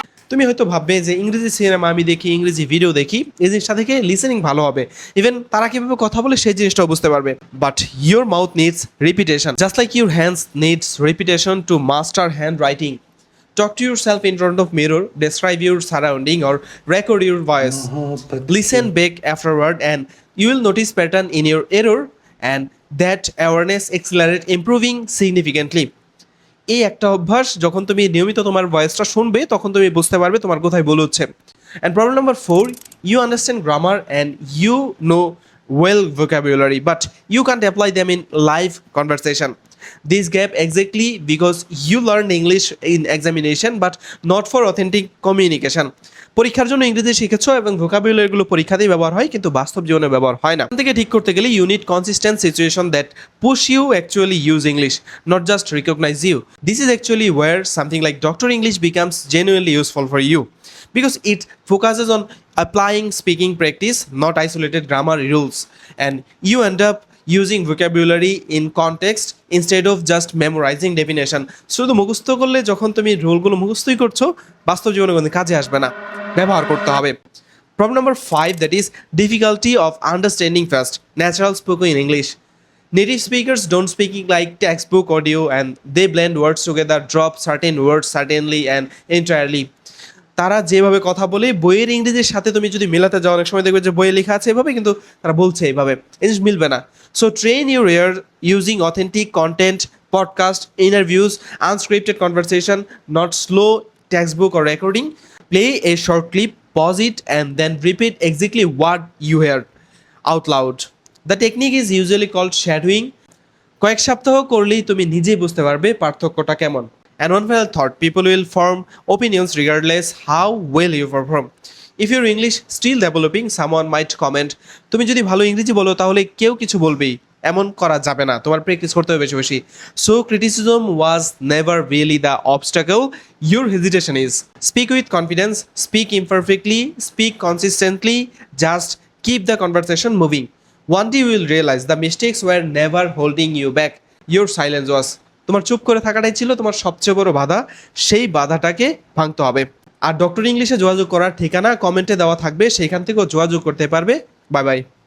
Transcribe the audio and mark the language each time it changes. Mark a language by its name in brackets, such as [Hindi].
[Bangla] তুমি হয়তো ভাববে যে ইংরেজি সিনেমা আমি দেখি, ইংরেজি ভিডিও দেখি, এই জিনিসটা থেকে লিসেনিং ভালো হবে। [English] even [Bangla] তারা কিভাবে কথা বলে সেই জিনিসটাও বুঝতে পারবে। [English] But your mouth needs repetition, just like your hands needs repetition to master hand writing. Talk to yourself in front of mirror, describe your surrounding or record your voice. Listen back afterward and you will notice pattern in your error and that awareness accelerate improving significantly. [Bangla] এই একটা অভ্যাস, যখন তুমি নিয়মিত তোমার ভয়েসটা শুনবে তখন তুমি বুঝতে পারবে তোমার কোথায় ভুল হচ্ছে। [English] And problem number 4, you understand grammar and you know well vocabulary but you can't apply them in live conversation. This gap exactly because you learned English in examination but not for authentic communication. [Bangla] পরীক্ষার জন্য ইংরেজি শিখেছো এবং ভোকাবুলারিগুলো পরীক্ষাতেই ব্যবহার হয় কিন্তু বাস্তব জীবনে ব্যবহার হয় না। এখান থেকে ঠিক করতে গেলে [English] You need consistent situation that push you actually use English, not just recognize you. This is actually where something like doctor English becomes genuinely useful for you because it focuses on applying speaking practice, not isolated grammar rules, and you end up using vocabulary in context instead of just memorizing definition. [Bangla] শুধু মুখস্থ করলে যখন তুমি রুলগুলো মুখস্থই করছো, বাস্তব জীবনে কোনো কাজে আসবে না, ব্যবহার করতে হবে। [English] Problem number 5, that is difficulty of understanding fast natural spoken in English. Native speakers don't speak like textbook audio and they blend words together, drop certain words suddenly and entirely. [Bangla] তারা যেভাবে কথা বলে বইয়ের ইংরেজির সাথে তুমি যদি মেলাতে যাও, অনেক সময় দেখবে যে বইয়ে লেখা আছে এভাবে কিন্তু তারা বলছে এইভাবে, এই জিনিস মিলবে না। [English] So train your ear using authentic content, podcast, interviews, unscripted conversation, not slow textbook or recording. Play a short clip, pause it and then repeat exactly what you heard out loud. The technique is usually called shadowing. [Bangla] কয়েক সপ্তাহ করলেই তুমি নিজেই বুঝতে পারবে পার্থক্যটা কেমন। [English] And one final thought, people will form opinions regardless how well you perform. If your English still developing, someone might comment. [Bangla] তুমি যদি ভালো ইংরেজি বলো তাহলে কেউ কিছু বলবেই, এমন করা যাবে না, তোমার প্র্যাকটিস করতে হবে বেশি বেশি। [English] So criticism was never really the obstacle, your hesitation is. Speak with confidence, speak imperfectly, speak consistently, just keep the conversation moving. One day you will realize the mistakes were never holding you back, your silence was. [Bangla] তোমার চুপ করে থাকাটাই ছিল তোমার সবচেয়ে বড় বাধা, সেই বাধাটাকে ভাঙতে হবে। আর ডক্টর ইংলিশে যোগাযোগ করার ঠিকানা কমেন্টে দেওয়া থাকবে, সেইখান থেকেও যোগাযোগ করতে পারবে। Bye bye.